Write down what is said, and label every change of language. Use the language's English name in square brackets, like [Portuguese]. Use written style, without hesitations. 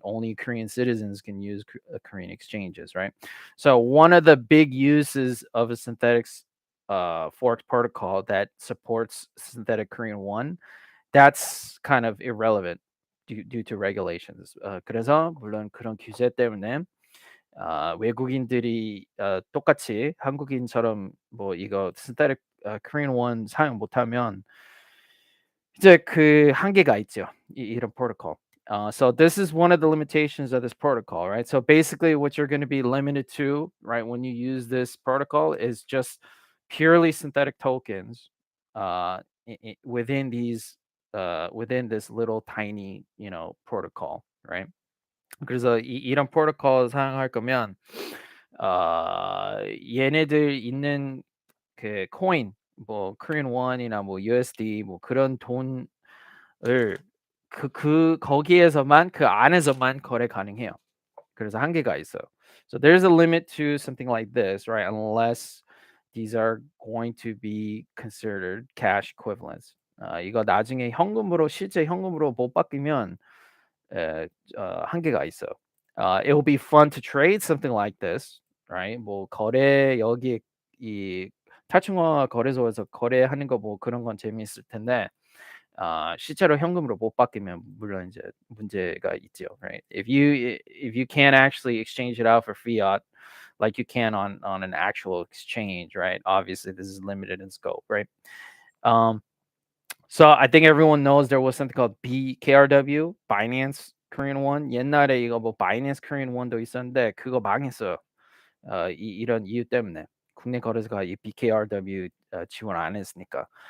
[English] Only Korean citizens can use Korean exchanges, right? So one of the big uses of a synthetics forex protocol that supports synthetic Korean won, that's kind of irrelevant due to regulations. [Korean] 그래서 물론 그런 규제 때문에 외국인들이 똑같이 한국인처럼 뭐 이거 synthetic Korean won 사용 못하면 이제 그 한계가 있죠. 이런 protocol. [English] So this is one of the limitations of this protocol, right? So basically what you're going to be limited to, right, when you use this protocol is just purely synthetic tokens within these within this little tiny, protocol, right? [Korean] 그래서 이런 프로토콜 사용할 거면 얘네들 있는 그 코인 뭐 코리안 원이나 뭐 USD 뭐 그런 돈을 거기에서만 그 안에서만 거래 가능해요. 그래서 한계가 있어요. [English] So there's a limit to something like this, right? Unless these are going to be considered cash equivalents. [Korean] 이거 나중에 실제 현금으로 못 바뀌면 에, 한계가 있어요. [English] It will be fun to trade something like this, right? [Korean] 뭐 거래 여기 이 탈중앙화 거래소에서 거래하는 거 뭐 그런 건 재미있을 텐데 실제로 현금으로 못 바뀌면 물론 이제 문제가 있죠, [English] right? If you can't actually exchange it out for fiat like you can on an actual exchange, right? Obviously, this is limited in scope, right? Um, so I think everyone knows there was something called BKRW, Binance Korean Won. [Korean] 옛날에 이거 뭐 Binance Korean Won도 있었는데 그거 망했어요. 이런 이유 때문에 국내 거래소가 이 BKRW 지원 안 했으니까.